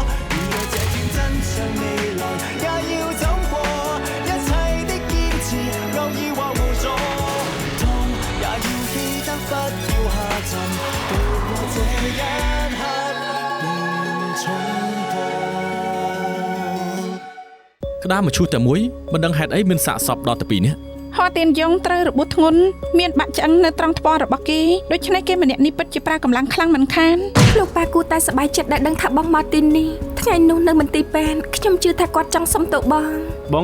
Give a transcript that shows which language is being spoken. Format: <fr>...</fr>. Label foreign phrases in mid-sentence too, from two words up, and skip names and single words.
<yue>如若這天真相未來，也要走過一切的堅持，偶爾或無助，痛也要記得不要下沉，渡過這一刻便重播。</yue> <km>ក្តាមមកឈូសតែមួយមិនដឹងហេតុអីមានសាកសពដល់តែ2នាក់ ហោទៀនយងត្រូវរបួសធ្ងន់មានបាក់ឆ្អឹងនៅត្រង់ថ្ពាល់របស់គេដូច្នេះគេម្នាក់នេះពិតជាប្រើកម្លាំងខ្លាំងមិនខាន លោកប៉ាគូតែសប្បាយចិត្តដែលដឹងថាបងមកទីនេះថ្ងៃនោះនៅមន្ទីរពេទ្យខ្ញុំជឿថាគាត់ចង់សុំទោសបង</km>